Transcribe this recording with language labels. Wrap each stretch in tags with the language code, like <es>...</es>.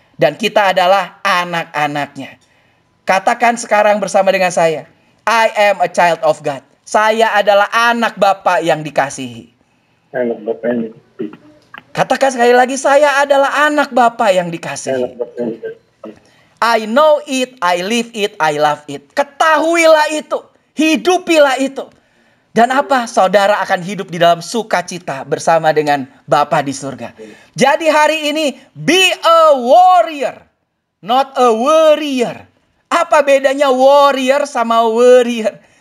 <id>Dan kita adalah anak-anaknya. Katakan sekarang bersama dengan saya,</id> <en>I am a child of God.</en> <id>Saya adalah anak Bapa yang dikasihi. Anak Bapa yang dikasihi. Katakan sekali lagi, saya adalah anak Bapa yang dikasihi.</id> <en>I know it, I live it, I love it.</en> <id>Ketahuilah itu, hidupilah itu. Dan apa? Saudara akan hidup di dalam sukacita bersama dengan Bapa di surga. Jadi hari ini,</id> <en>be a warrior, not a worrier.</en> <id>Apa bedanya warrior sama worrier?</id>